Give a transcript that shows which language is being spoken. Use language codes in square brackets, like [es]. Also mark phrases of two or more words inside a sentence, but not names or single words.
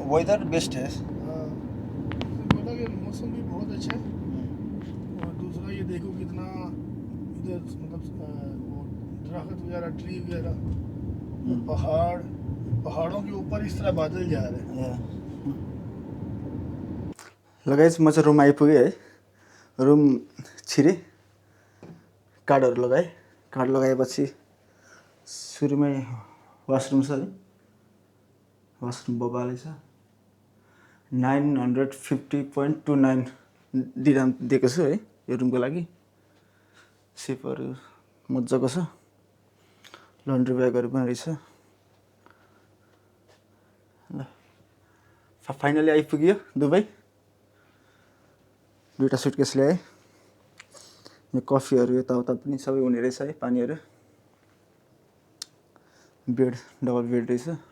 [en] weather best है [hi] हाँ उसने बोला कि मौसम भी बहुत अच्छा है और दूसरा ये देखो कितना इधर मतलब वो दरख्त वगैरह ट्री वगैरह पहाड़ों के ऊपर इस तरह बादल जा रहे हैं [ne] लगाइज म चाहिँ रुम आइपुगेँ है रुम छिरेँ कार्डहरू लगाएँ कार्ड लगाएपछि सुरुमै वासरुम छ है वासरुम बबाले छ 950.29 दिराम दिएको छु है यो रुमको लागि सेपहरू मजाको छ [en] laundry bagहरू [ne] पनि रहेछ ल फाइनली आइपुग्यो दुबई दुईवटा सुटकेस ल्याएँ यो कफीहरू यताउता पनि सबै हुने रहेछ है पानीहरू [en] bed double bed [ne] रहेछ